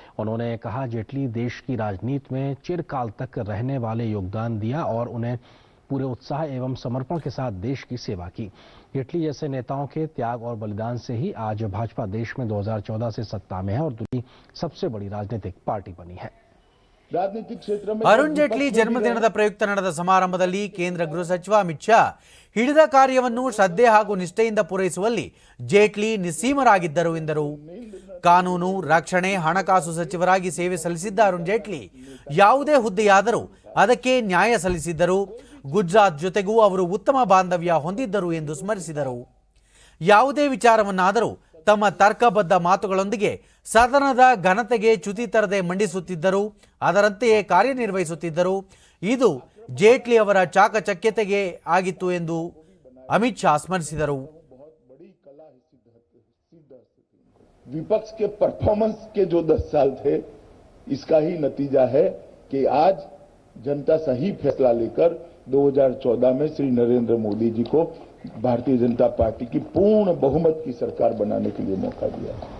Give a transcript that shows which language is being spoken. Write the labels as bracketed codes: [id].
[hi] उन्होंने कहा जेटली देश की राजनीति में चिरकाल तक रहने वाले योगदान दिया और उन्हें पूरे उत्साह एवं समर्पण के साथ देश की सेवा की. जेटली जैसे नेताओं के त्याग और बलिदान से ही आज भाजपा देश में 2014 से सत्ता में है और दुनिया की सबसे बड़ी राजनीतिक पार्टी बनी है. [kn] ಅರುಣ್ ಜೇಟ್ಲಿ ಜನ್ಮದಿನದ ಪ್ರಯುಕ್ತ ನಡೆದ ಸಮಾರಂಭದಲ್ಲಿ ಕೇಂದ್ರ ಗೃಹ ಸಚಿವ ಅಮಿತ್ ಶಾ, ಹಿಡಿದ ಕಾರ್ಯವನ್ನು ಶ್ರದ್ಧೆ ಹಾಗೂ ನಿಷ್ಠೆಯಿಂದ ಪೂರೈಸುವಲ್ಲಿ ಜೇಟ್ಲಿ ನಿಸ್ಸೀಮರಾಗಿದ್ದರು ಎಂದರು. ಕಾನೂನು, ರಕ್ಷಣೆ, ಹಣಕಾಸು ಸಚಿವರಾಗಿ ಸೇವೆ ಸಲ್ಲಿಸಿದ್ದ ಅರುಣ್ ಜೇಟ್ಲಿ ಯಾವುದೇ ಹುದ್ದೆಯಾದರೂ ಅದಕ್ಕೆ ನ್ಯಾಯ ಸಲ್ಲಿಸಿದ್ದರು. ಗುಜರಾತ್ ಜೊತೆಗೂ ಅವರು ಉತ್ತಮ ಬಾಂಧವ್ಯ ಹೊಂದಿದ್ದರು ಎಂದು ಸ್ಮರಿಸಿದರು. ಯಾವುದೇ ವಿಚಾರವನ್ನಾದರೂ ತಮ್ಮ ತರ್ಕಬದ್ಧ ಮಾತುಗಳೊಂದಿಗೆ ಸದನದ ಘನತೆಗೆ ಚ್ಯುತಿ ತರದೆ ಮಂಡಿಸುತ್ತಿದ್ದರು, ಅದರಂತೆಯೇ ಕಾರ್ಯನಿರ್ವಹಿಸುತ್ತಿದ್ದರು. ಇದು ಜೇಟ್ಲಿ ಅವರ ಚಾಕಚಕ್ಯತೆಗೆ ಆಗಿತ್ತು ಎಂದು ಅಮಿತ್ ಶಾ ಸ್ಮರಿಸಿದರು. [hi] विपक्ष के परफॉर्मेंस के जो 10 साल थे, इसका ही नतीजा है कि आज जनता सही फैसला लेकर 2014 में श्री नरेंद्र मोदी जी को भारतीय जनता पार्टी की पूर्ण बहुमत की सरकार बनाने के लिए मौका दिया.